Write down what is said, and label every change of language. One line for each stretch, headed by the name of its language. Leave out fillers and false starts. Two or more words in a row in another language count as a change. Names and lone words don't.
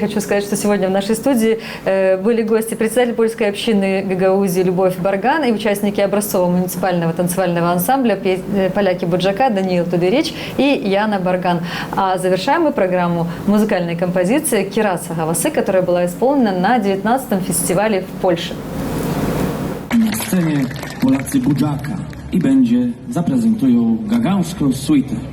Russian: Хочу сказать, что сегодня в нашей студии были гости председатель польской общины Гагаузии Любовь Барган и участники образцового муниципального танцевального ансамбля «Поляки Буджака» Даниил Тудерич и Яна Барган. А завершаем мы программу музыкальной композиции «Кираса Гавасы», которая была исполнена на 19-м фестивале в Польше.
Polish: Na scenie Polacy Buджака i zaprezentują gagauską suitę.